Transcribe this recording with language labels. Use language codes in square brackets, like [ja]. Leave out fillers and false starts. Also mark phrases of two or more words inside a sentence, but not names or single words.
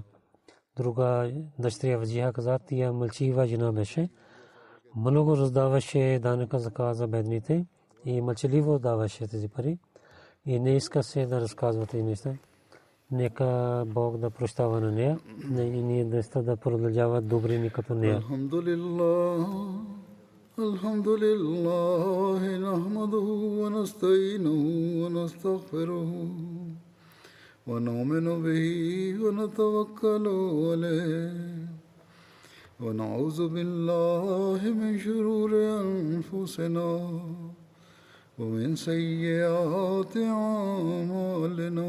[bg] Друга дъщеря Ваджиха каза, тя мълчалива жена беше. Много раздаваше данъка закат за бедните и мълчаливо даваше тези пари. И не иска се да разказва тези неща. Нека Бог да прощава на нея и ние да продължават добрини като нея. [ar] الحمد لله نحمده ونستعينه ونستغفره ونؤمن به ونتوكل عليه ونعوذ بالله من شرور أنفسنا ومن سيئات أعمالنا.